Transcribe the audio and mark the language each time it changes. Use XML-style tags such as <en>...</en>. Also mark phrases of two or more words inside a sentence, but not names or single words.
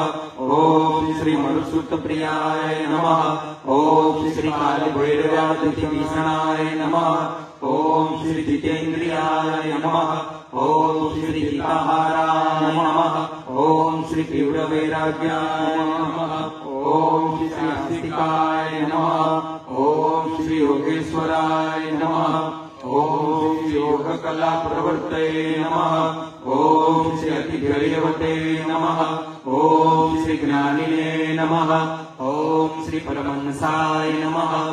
<sa>ઓમ શ્રી મનુસુત પ્રિયાય નમઃ. ઓમ શ્રી કાલ ભૈરવાદિતિ ભીષણાય નમઃ. ઓમ શ્રી જીતેન્દ્રિયાય નમઃ. ઓમ શ્રી ગીતાહારાય નમઃ. ઓમ શ્રી તીવ્ર વૈરાગ્યાય નમઃ. ओम श्री आस्तिकाय नमः। ओम श्री योगेश्वराय नमः। ओम श्री योग कला प्रवर्तये नमः। ओम श्री अतिधैर्यवते नमः। ओम श्री ज्ञानिने नमः। ओम श्री परमहंसाय नमः।</sa>